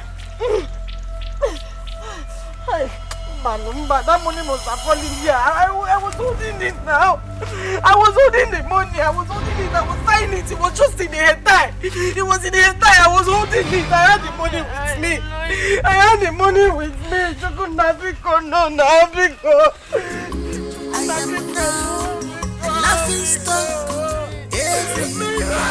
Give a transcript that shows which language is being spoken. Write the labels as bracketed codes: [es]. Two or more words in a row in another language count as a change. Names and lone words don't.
[en] Hi. Manumba, that money must have fallen here. I was holding it now. I was holding the money. I was holding it. I was tying it. It was just in the head tie. It was in the head tie. I was holding it. I had the money with me. I had the money with me. [ig] Chukwu Nabiko, no, Nabiko. [en] I am proud. Nothing stop. Everywhere.